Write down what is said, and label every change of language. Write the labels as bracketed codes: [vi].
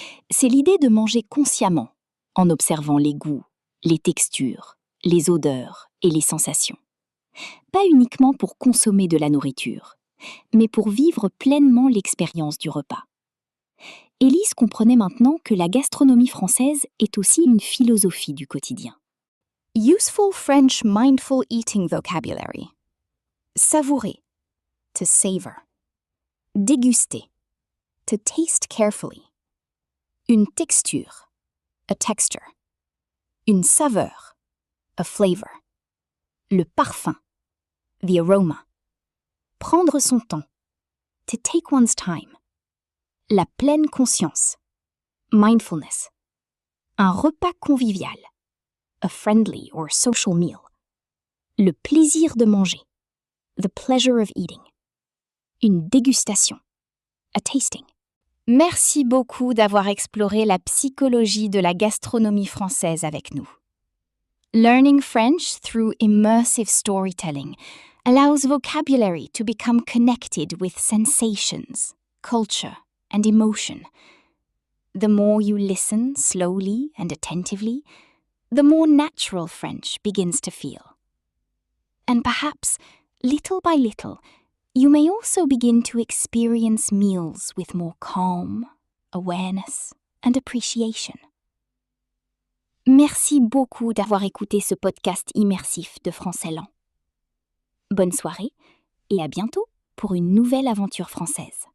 [fr] C'est l'idée de manger consciemment, en observant les goûts, les textures, les odeurs et les sensations. Pas uniquement pour consommer de la nourriture, mais pour vivre pleinement l'expérience du repas. Élise comprenait maintenant que la gastronomie française est aussi une philosophie du quotidien. [en] Useful French mindful eating vocabulary. [fr] Savourer, [en] to savor. [fr] Déguster, [en] to taste carefully. [fr] Une texture, [en] a texture. [fr] Une saveur, [en] a flavor. [fr] Le parfum, [en] the aroma. [fr] Prendre son temps, [en] to take one's time. [fr] La pleine conscience, [en] mindfulness. [fr] Un repas convivial, [en] a friendly or social meal. [fr] Le plaisir de manger, [en] the pleasure of eating. [fr] Une dégustation, [en] a tasting. [fr] Merci beaucoup d'avoir exploré la psychologie de la gastronomie française avec nous. [en] Learning French through immersive storytelling allows vocabulary to become connected with sensations, culture, and emotion. The more you listen slowly and attentively, the more natural French begins to feel. And perhaps, little by little, you may also begin to experience meals with more calm, awareness, and appreciation. [fr] Merci beaucoup d'avoir écouté ce podcast immersif de Français Lent. Bonne soirée et à bientôt pour une nouvelle aventure française.